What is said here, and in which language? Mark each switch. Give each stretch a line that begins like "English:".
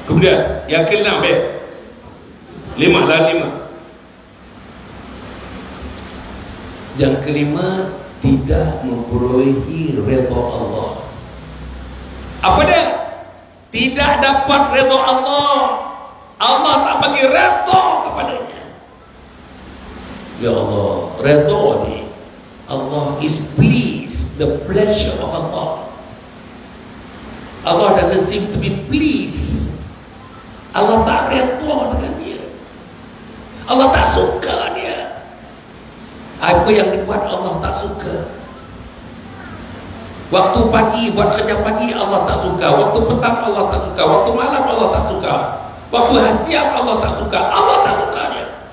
Malay: Kemudian yang ke-6 5. Yang kelima, tidak memperolehi redha Allah. Apa dia? Tidak dapat redha Allah. Allah tak bagi redha kepadanya. Ya Allah, redha ni,
English: Allah is pleased, the pleasure of Allah. Allah doesn't seem to be pleased.
Malay: Allah tak redha dengan dia. Allah tak suka dia. Apa yang dibuat Allah tak suka. Waktu pagi buat kerja pagi Allah tak suka, waktu petang Allah tak suka, waktu malam Allah tak suka, waktu siang Allah tak suka. Allah tak suka dia.